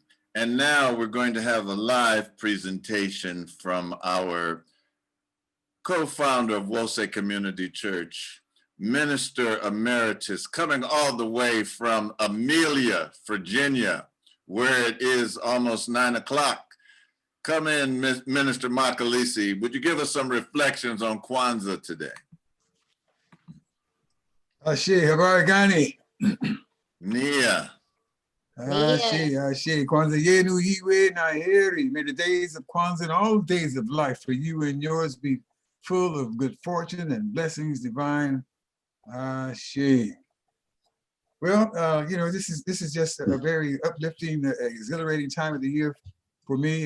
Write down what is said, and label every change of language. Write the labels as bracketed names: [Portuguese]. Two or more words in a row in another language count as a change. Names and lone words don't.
[English] And now we're going to have a live presentation from our co-founder of Wose Community Church, Minister Emeritus, coming all the way from Amelia, Virginia, where it is almost 9 o'clock. Come in, Minister Makalisi. Would you give us some reflections on Kwanzaa today? [Swahili] Ashe, Habarigani. Nia. Ashe, Kwanzaa yenu hiwe na heri. [English] May the days of Kwanzaa and all days of life for you and yours be full of good fortune and blessings divine. [Yoruba] Ashe. [English] Well, you know, this is just a very uplifting, exhilarating time of the year for me.